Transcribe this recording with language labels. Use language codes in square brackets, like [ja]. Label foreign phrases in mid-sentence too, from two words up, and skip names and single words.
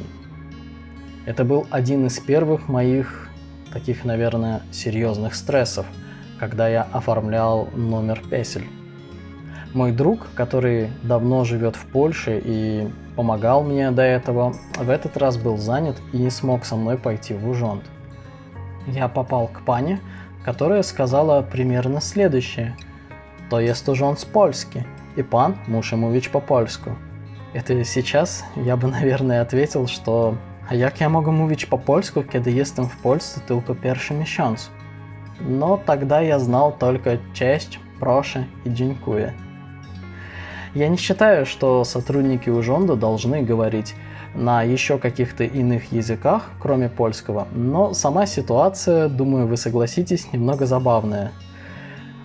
[ru] Это был один из первых моих таких, наверное, серьезных стрессов, когда я оформлял номер песель. Мой друг, который давно живет в Польше и помогал мне до этого, в этот раз был занят и не смог со мной пойти в Ужонт. Я попал к пане, которая сказала примерно следующее: [pl] «То jest urząd polski, [ru] и пан [pl] muszę mówić po polsku». [ru] Это сейчас я бы, наверное, ответил, что [pl] «А jak ja mogę mówić po polsku, kiedy jestem w Polsce tylko pierwszy miesiąc?» [ru] Но тогда я знал только «Cześć», «Proszę» и «Dziękuję». Я не считаю, что сотрудники Ужонда должны говорить на еще каких-то иных языках, кроме польского, но сама ситуация, думаю, вы согласитесь, немного забавная.